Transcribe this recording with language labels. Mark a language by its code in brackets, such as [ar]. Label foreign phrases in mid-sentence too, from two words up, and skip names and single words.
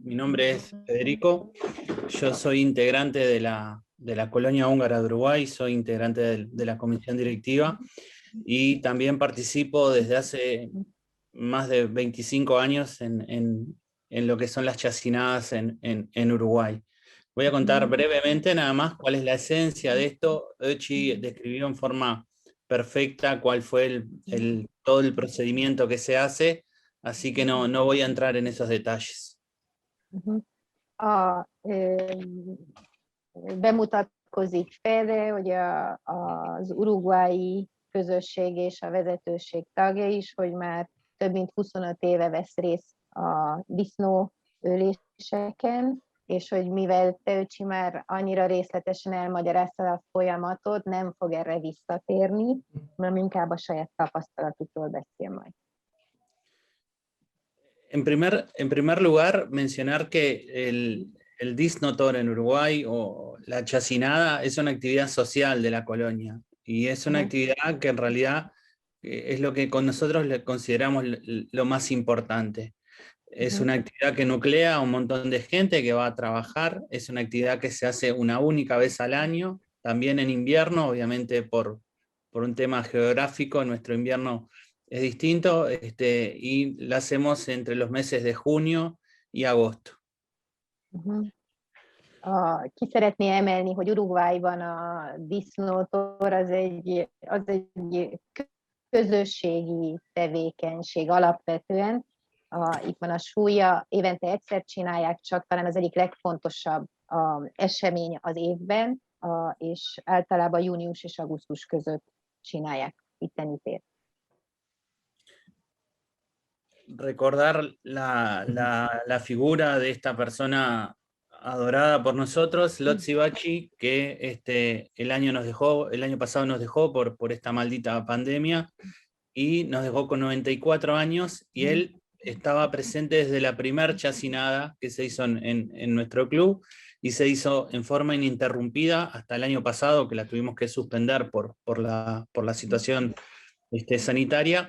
[es] Mi nombre es Federico, yo soy integrante de la colonia húngara de Uruguay, soy integrante de la comisión directiva y también participo desde hace más de 25 años en lo que son las chacinadas en Uruguay. Voy a contar brevemente nada más cuál es la esencia de esto. Öchi describió en forma perfecta cuál fue todo el procedimiento que se hace, así que no voy a entrar en esos detalles. [hu] Bemutatkozik Fede, hogy az uruguayi közösség és a vezetőség tagja is, hogy már több mint 25 éve vesz részt a disznóöléseken, és hogy mivel te, Öcsi, már annyira részletesen elmagyarázta a folyamatot, nem fog erre visszatérni, hanem inkább a saját tapasztalatukról beszél majd. [es] En primer lugar, mencionar que el disnotor en Uruguay o la chacinada es una actividad social de la colonia y es una actividad que en realidad es lo que con nosotros le consideramos lo más importante. Es una actividad que nuclea a un montón de gente que va a trabajar, es una actividad que se hace una única vez al año, también en invierno, obviamente por un tema geográfico, nuestro invierno es distinto, y la hacemos entre los meses de junio y agosto. [hu] Ki szeretné emelni, hogy Uruguayban a disznótor az egy közösségi tevékenység alapvetően. Itt van a súlya, évente egyszer csinálják, csak talán az egyik legfontosabb esemény az évben, és általában június és augusztus között csinálják itteni tért. [es] Recordar la figura de esta persona adorada por nosotros, Lotzi Bachi, que el año pasado nos dejó por esta maldita pandemia y nos dejó con 94 años, y él estaba presente desde la primer chacinada que se hizo en nuestro club, y se hizo en forma ininterrumpida hasta el año pasado, que la tuvimos que suspender por la situación sanitaria.